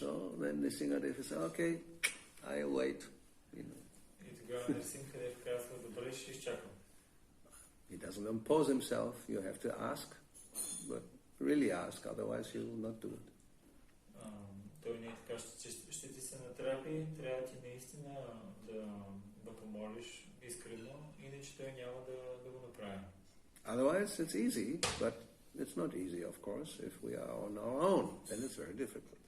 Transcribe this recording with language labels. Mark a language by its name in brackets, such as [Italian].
[English] So then Nrsimhadev says, okay, I'll wait. [Bulgarian] И тогава Нрсимхадев казва, добре, ще изчакам. [English] He doesn't impose himself. You have to ask, but really ask, otherwise he will not do it. [Bulgarian] Той не е така, ще ти се натрапи, трябва ти наистина да помолиш искрено, иначе той няма да го направи. [English] Otherwise it's easy, but it's not easy, of course. If we are on our own, then it's very difficult.